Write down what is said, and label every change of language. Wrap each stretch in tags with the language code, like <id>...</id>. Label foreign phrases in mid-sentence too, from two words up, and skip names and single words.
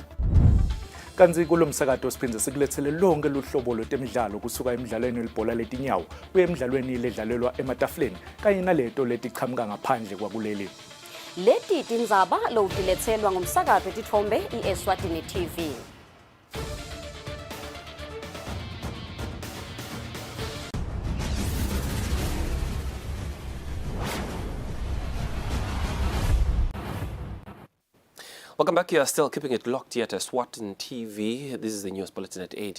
<ss>Kanzi kulo msakato siphindze sikulethele lonke luhlobo lwetemidlalo kusuka emidlalweni welibhola letinyawo kuye emidlalweni ledlalelwa ematafuleni kanye naleto letichamuka ngaphandle kwakuleli. Leti tindzaba lowutiletselwa ngumsakato wetithombe iEswatini TV.</ss> <en>Welcome back. You are still keeping it locked here at Eswatini TV. This is the news bulletin at 8.</en>